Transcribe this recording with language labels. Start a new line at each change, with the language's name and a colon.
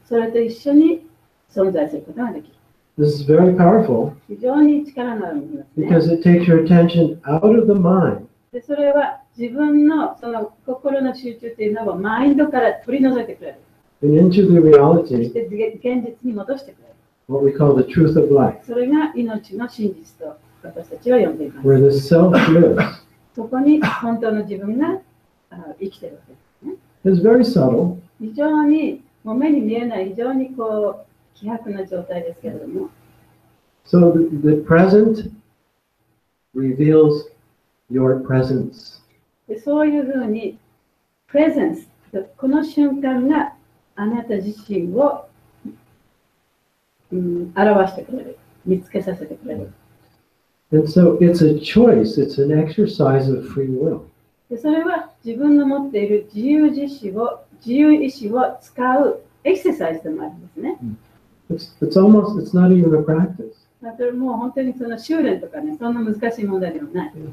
Japanese: それと一緒に存在することができる。
English: This is very powerful
Japanese: 非常に力のあるものですね。
English: because it takes your attention out of the mind
Japanese: でそれは自分のその心の集中というのをマインドから取り除いてくれる。
English: and into the
Japanese: そし
English: reality,
Japanese: て現実に戻してくれる。
English: what we call the truth of life,
Japanese: それが命の真実と私たちは呼んでいます。
English: where the self lives.
Japanese: そこに本当の自分が生きているわけですね。
English: It's very subtle,
Japanese: 非常にもう目に見えない非常にこう希薄な状態ですけれども、
English: so the present reveals your presence.
Japanese: でそういうふうにプレゼンス、この瞬間があなた自身を、表してくれる、見つけさせてくれる。
English: And so it's a choice, it's an exercise of free will.
Japanese: でそれは自分の持っている自由意志を使うエクササイズでもあるんですね。
English: It's not even a practice.
Japanese: だからもう本当にその修練とかね、そんな難しい問題ではない。